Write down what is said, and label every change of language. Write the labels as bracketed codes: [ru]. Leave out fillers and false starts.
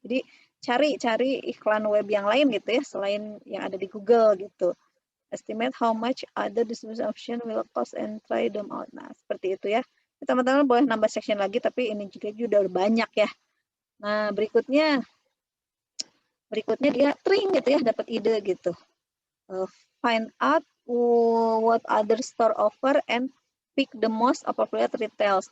[id] Jadi cari iklan web yang lain gitu ya, selain yang ada di Google gitu. [en] Estimate how much other distribution option will cost and try them out. [id] Nah, seperti itu ya. Teman-teman boleh nambah section lagi, tapi ini juga udah banyak ya. Nah, berikutnya dia tring gitu ya, dapat ide gitu. [en] Find out what other store offer and pick the most appropriate retails.